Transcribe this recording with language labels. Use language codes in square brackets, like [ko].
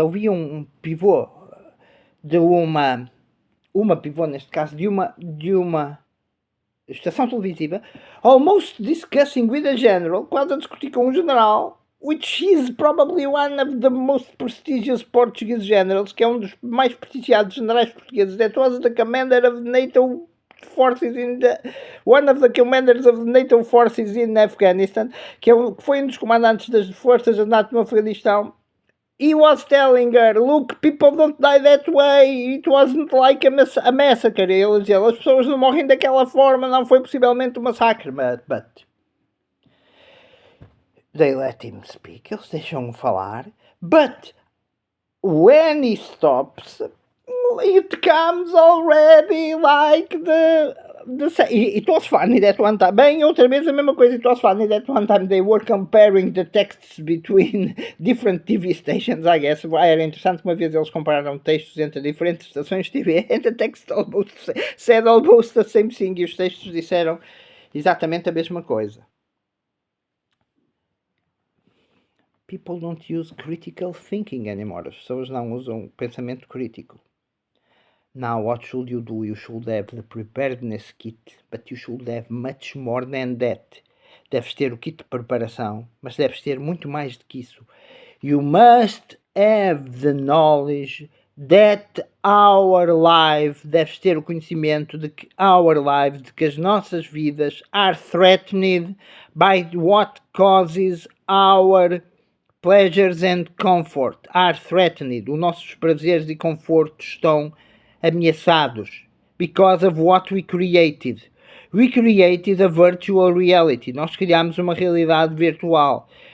[pt] Ouvi pivô de uma pivô, neste caso, de uma estação televisiva, [en] almost discussing with a general, [pt] quase a discutir com um general, [en] which is probably one of the most prestigious Portuguese generals, [pt] que é dos mais prestigiados generais portugueses, [en] that was the commander of NATO forces one of the commanders of the NATO forces in Afghanistan, [pt] que foi dos comandantes das forças da NATO no Afeganistão. [en] He was telling her, look, people don't die that way, it wasn't like a massacre. [pt] Ele dizia, as pessoas não morrem daquela forma, não foi possivelmente um massacre, [en] but they let him speak, [pt] eles deixam-o falar, [en] but when he stops, it comes already like it was funny that one time. [pt] Bem, outra vez a mesma coisa. [en] It was funny that one time they were comparing the texts between different TV stations, I guess. [pt] Era interessante, uma vez eles compararam textos entre diferentes estações de TV, [en] and the text said almost the same thing, [pt] e os textos disseram exatamente a mesma coisa. [en] People don't use critical thinking anymore. [pt] As pessoas não usam pensamento crítico. [en] Now, what should you do? You should have the preparedness kit, but you should have much more than that. [pt] Deves ter o kit de preparação, mas deves ter muito mais do que isso. [en] You must have the knowledge that our life, [pt] deves ter o conhecimento de que [en] our life, [pt] de que as nossas vidas [en] are threatened by what causes our pleasures and comfort, are threatened. [pt] Os nossos prazeres e confortos estão ameaçados [en] because of what we created. We created a virtual reality. [pt] Nós criamos uma realidade virtual.